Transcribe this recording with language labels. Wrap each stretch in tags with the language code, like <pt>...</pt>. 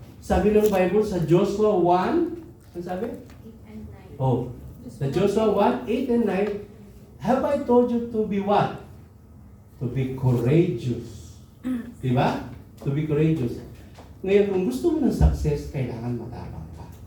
<tl>Sabi ng Bible sa Joshua 1, ano sabi?</tl> <en>8 and 9. Oh, sa Joshua 1, 8 and 9, have I told you to be what? To be courageous. Diba? To be courageous.</en> <tl>Ngayon, kung gusto mo ng success, kailangan matapang ka.</tl>